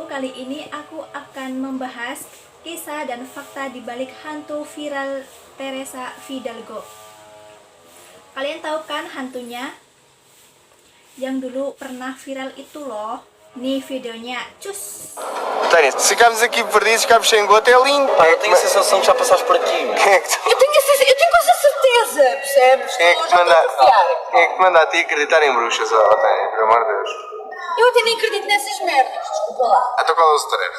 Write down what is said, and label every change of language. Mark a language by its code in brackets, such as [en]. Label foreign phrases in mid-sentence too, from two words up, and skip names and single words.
[id] Kali ini aku akan membahas kisah dan fakta di balik hantu viral Teresa Fidalgo. Kalian tahu kan hantunya? Yang dulu pernah viral itu loh. Nih videonya, cus. [pt] Tânia, se ficamos aqui perdidos, ficamos sem gota, é lindo. Pá, eu tenho a sensação que já passaste por aqui. Meu. Quem é que Eu tenho quase a certeza, percebes? Quem é que te manda, quem é que te manda a ti acreditar em bruxas, ó, Tânia, pelo amor de Deus? Eu até nem acredito nessas merdas, desculpa lá. Então qual é o stress?